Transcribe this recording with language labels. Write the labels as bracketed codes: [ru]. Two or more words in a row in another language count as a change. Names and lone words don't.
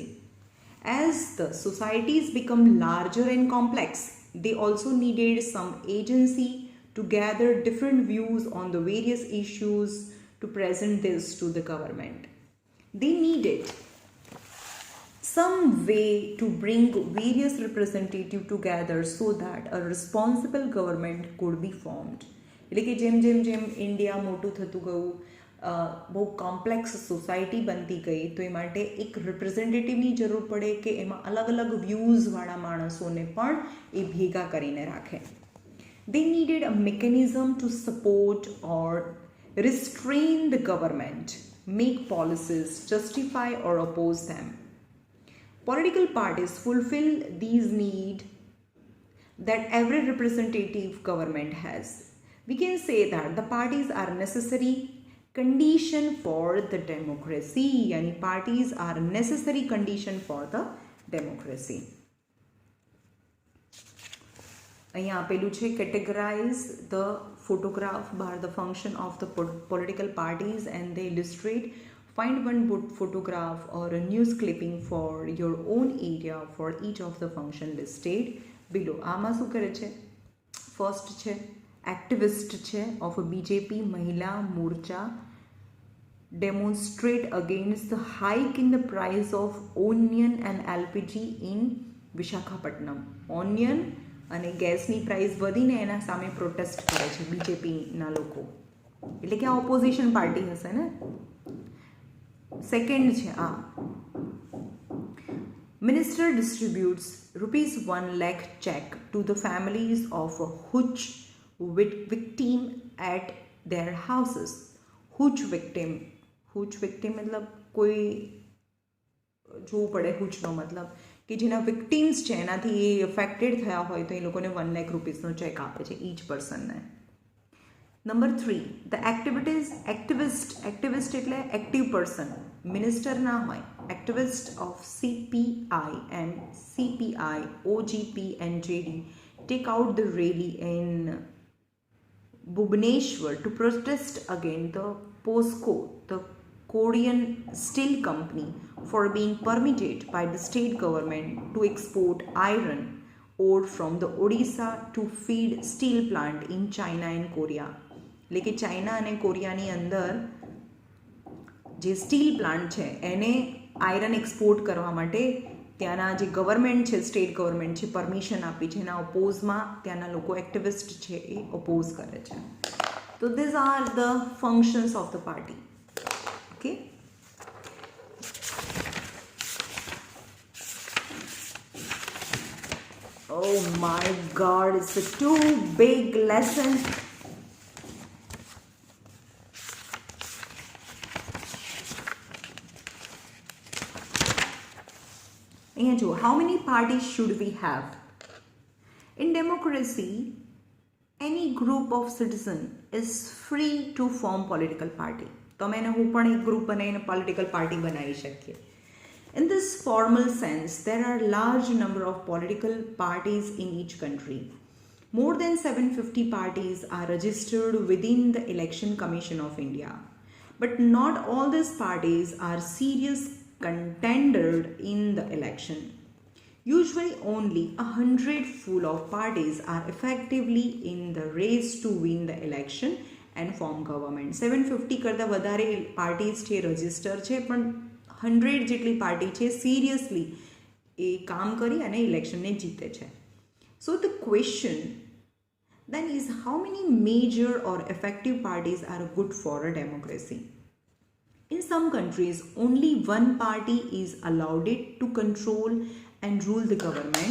[en] As the societies become larger and complex, they also needed some agency to gather different views on the various issues to present this to the government. They needed some way to bring various representatives together so that a responsible government could be formed. [gu] એટલે કે જેમ જેમ જેમ ઇન્ડિયા મોટું થતું ગયું, બહુ [en] complex society [gu] બનતી ગઈ, તો એ માટે એક રિપ્રેઝેન્ટેટિવની જરૂર પડે કે એમાં અલગ અલગ વ્યૂઝવાળા માણસોને પણ એ ભેગા કરીને રાખે. [en] They needed a mechanism to support or restrain the government, make policies, justify or oppose them. Political parties fulfill these needs that every representative government has. We can say that the parties are necessary condition for the democracy, yani parties are necessary condition for the democracy. [gu] અહીંયા આપેલું છે, [en] categorize the photograph by the function of the political parties and they illustrate. Find one photograph or a news clipping for your own area for each of the function listed below. [gu] આમાં શું કરે છે? ફર્સ્ટ છે એક્ટિવિસ્ટ છે [en] of a BJP મહિલા મોરચા demonstrate against the hike in the price of onion and LPG in વિશાખાપટ્ટનમ. [gu] ઓનિયન અને ગેસની પ્રાઇસ વધીને એના સામે પ્રોટેસ્ટ કરે છે બીજેપીના લોકો, એટલે કે આ [en] opposition party [gu] હશે ને. સેકન્ડ છે આ, [en] minister distributes ₹1 lakh check to the families of a hooch victim at their houses. hooch victim [gu] મતલબ કોઈ જોવું પડે, હૂચનો મતલબ કે જેના વિક્ટિમ્સ છે એનાથી એ અફેક્ટેડ થયા હોય તો એ લોકોને ₹1 lakh ચેક આપે છે [en] each person. [gu] નંબર 3, [en] the activist [gu] એટલે [en] active person, [gu] મિનિસ્ટર ના હોય. [en] activist of CPI and CPI, OGP and JD take out the rally in Bhubaneswar to protest against the POSCO, the Korean Steel Company, for being permitted by the state government to export iron ore from the Odisha to feed steel plant in China and Korea. [gu] એટલે કે ચાઇના અને કોરિયાની અંદર જે [en] steel plant [gu] છે એને [en] iron export [gu] કરવા માટે ત્યાંના જે ગવર્મેન્ટ છે, [en] state government [gu] છે, પરમિશન આપી છે. એના ઓપોઝમાં ત્યાંના લોકો એક્ટિવિસ્ટ છે એ ઓપોઝ કરે છે. [en] તો these are the functions of the party. Okay. Oh my God, it's a too big lesson. How many parties should we have? In democracy, any group of citizens is free to form political party. [gu] તમે એને હું પણ એક ગ્રુપ બનાવીને [en] political party [gu] બનાવી શકીએ. [en] In this formal sense, there are large number of political parties in each country. More than 750 parties are registered within the Election Commission of India. But not all these parties are serious contenders in the election. Usually only 100 full of parties are effectively in the race to win the election and form government. [gu] 750 કરતાં વધારે પાર્ટીઝ છે રજિસ્ટર છે, પણ 100 જેટલી પાર્ટી છે સિરિયસલી એ કામ કરી અને ઇલેક્શનને જીતે છે. [en] So the question then is, how many major or effective parties are good for a democracy? In some countries, only one party is allowed to control and rule the government.